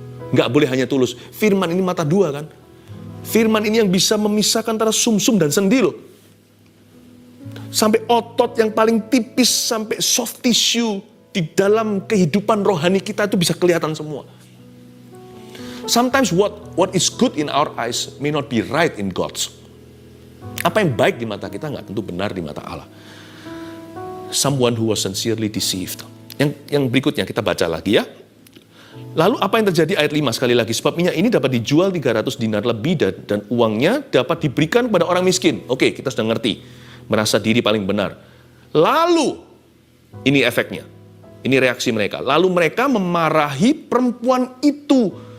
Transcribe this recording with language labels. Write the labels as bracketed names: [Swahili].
[Indonesian] Nggak boleh hanya tulus. Firman ini mata dua kan. Firman ini yang bisa memisahkan antara sumsum dan sendi loh. Sampai otot yang paling tipis, sampai soft tissue di dalam kehidupan rohani kita itu bisa kelihatan semua. [English] Sometimes what is good in our eyes may not be right in God's. [Indonesian] Apa yang baik di mata kita nggak tentu benar di mata Allah. [English] Someone who was sincerely deceived. [Indonesian] Yang berikutnya kita baca lagi ya. Lalu apa yang terjadi ayat 5 sekali lagi. Sebab minyak ini dapat dijual 300 dinar lebih dan uangnya dapat diberikan kepada orang miskin. Oke, kita sudah ngerti. Merasa diri paling benar. Lalu, ini efeknya. Ini reaksi mereka. Lalu mereka memarahi perempuan itu.